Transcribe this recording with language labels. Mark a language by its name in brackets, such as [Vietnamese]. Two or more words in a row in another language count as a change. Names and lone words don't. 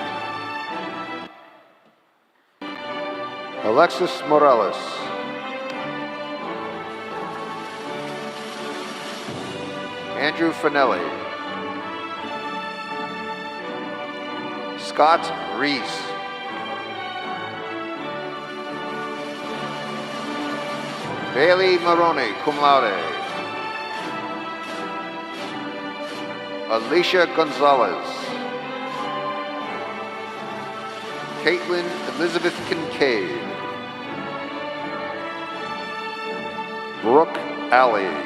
[English] Alexis Morales, Andrew Finelli, Scott Reese, Bailey Maroney, [Latin] cum laude, [English] Alicia Gonzalez, Caitlin Elizabeth Kincaid, Brooke Alley,